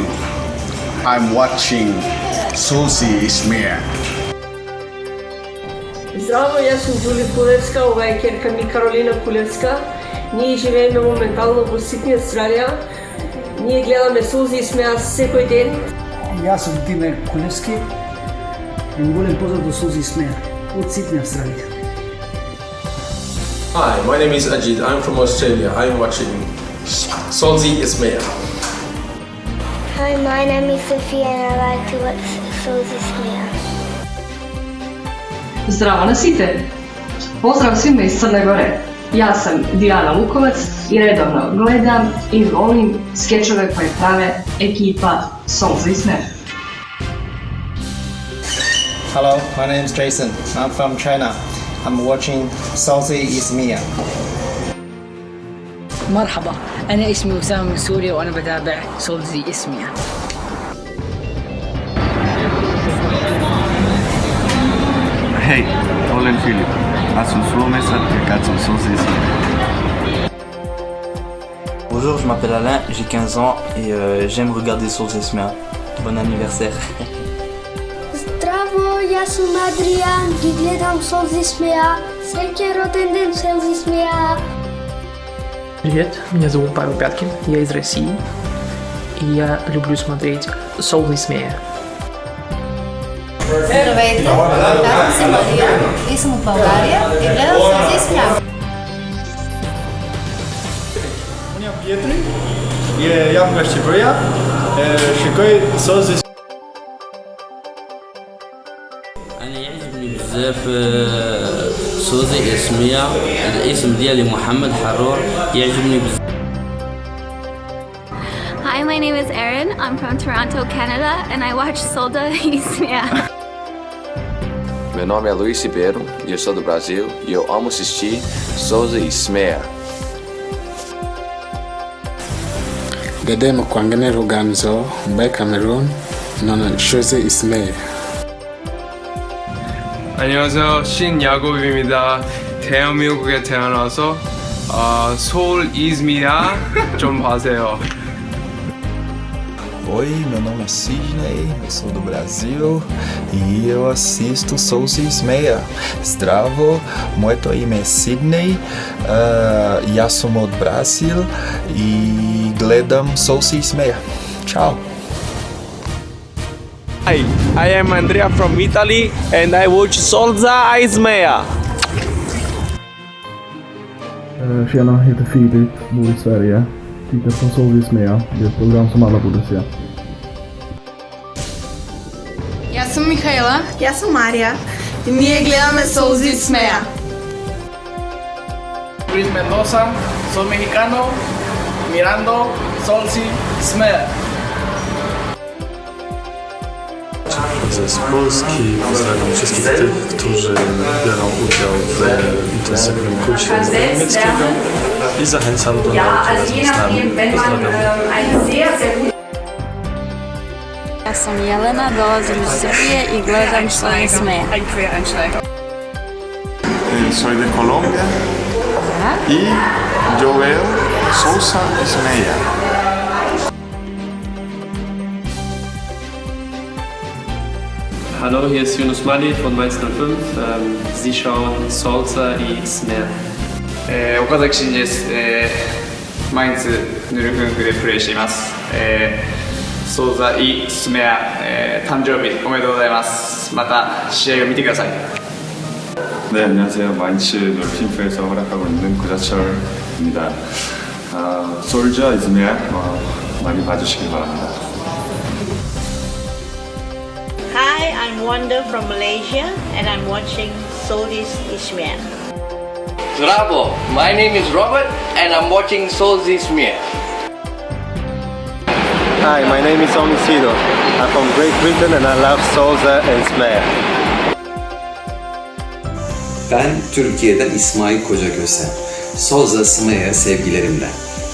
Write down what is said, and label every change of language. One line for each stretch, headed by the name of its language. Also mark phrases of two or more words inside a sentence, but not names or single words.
English: I'm watching Suzy Ismail.
Macedonian: Здраво, јас сум Джули Кулевска, ова е ќерка ми Каролина Кулевска. Ние живееме моментално во Сидни, Австралија. Ние гледаме Сузи Исмеа секој ден. Јас сум Диме Кулевски. Голем поздрав до Сузи Исмеа од Сидни, Австралија.
English: Hi, my name is Ajit. I'm from Australia. I'm watching Suzy Ismail. Hi, my name is Sophia and I like to watch Suzy Ismail.
Macedonian: Здраво на сите!
Serbian: Поздрав свима из Црне Горе. Јас сам Диана Луковец и редовно гледам и волим скечове кои праве екипа Suzy Ismail.
English: Hello, my name is Jason. I'm from China. I'm watching Salty is Mia.
Arabic: مرحبا، أنا اسمي أسامة من سوريا وأنا بتابع سولزي اسميا.
Finnish: Hey, olen Filip. Asun Suomessa ja katson Solzi Ismea.
French: Bonjour, je m'appelle Alain, j'ai 15 ans et j'aime regarder Solzi Ismea. Bon anniversaire.
Serbian: Zdravo, ja sam Adrian i gledam Solzi Ismea. Srećan rođendan Solzi Ismea.
Russian: Привет, меня зовут Павел Пяткин, я из России, и я люблю смотреть Солзи Ismea.
Bulgarian: Здравейте, казвам се Мария и съм от България и гледам Солзи Ismea.
Albanian: Pietri, jam nga Shqipëria, shikoj Solzi.
Arabic: أنا يعجبني بزاف سولزي اسميا، الاسم ديالي محمد حرور، يعجبني بزاف.
English: Hi, my name is Erin. I'm from Toronto, Canada, and I watch Solzi Ismea.
Portuguese: Meu nome é Luiz Ribeiro e eu sou do Brasil e eu amo assistir Solzi Ismea. Dede Mkwangene Rugamzo, by Cameroon, 너는 Solzi Ismea.
Korean: 안녕하세요, 신야곱입니다. 대한민국에 태어나서 Solzi Ismea 좀 봐세요.
Portuguese: Oi, meu nome é Sidney, eu sou do Brasil e eu assisto Solzi Ismea.
Serbian: Zdravo, moje ime je Sidney, ja sam od Brasil i gledam Solzi Ismea.
English: Ciao! Hi, I am Andrea from Italy and I watch Solzi Ismea.
Swedish: Tjena, jag heter Filip, bor i Sverige. Tittar på Solzi Ismea, det är ett program som alla borde se.
Macedonian: Јас сум Михаела. Јас сум Марија. И ние гледаме Solzi Ismea.
Spanish: Luis Mendoza, soy mexicano, mirando Solzi Ismea.
Polish: Z Polski pozdrawiam wszystkich tych, którzy biorą udział w intensywnym kursie niemieckiego i zachęcam do nauki z nami. Pozdrawiam.
Serbian: Ja sam Jelena, dolazim iz Srbije i gledam Solzi Ismea.
Spanish: Soy de Colombia y yo veo Solzi Ismea.
German: Hallo, hier ist Yunus Mali von Mainz 05. Sie schauen Solzi Ismea.
Japanese: 岡崎慎二です。マインツヌルフンクでプレーしています。Solzi Ismea、誕生日おめでとうございます。また試合を見てください。
Korean: 네, 안녕하세요. 마인츠 놀핀프에서 활약하고 있는 구자철입니다. 솔지 이스메아 많이 봐주시기 바랍니다.
English: Hi, I'm Wanda from Malaysia and I'm watching Solzi Ismea. Zdravo, my name is Robert and I'm watching Solzi Ismea. Hi, my name is Omisido. I'm from Great Britain and I love Solzi Ismea.
Turkish: Ben Türkiye'den İsmail Kocagöse. Solzi Ismea'ya sevgilerimle.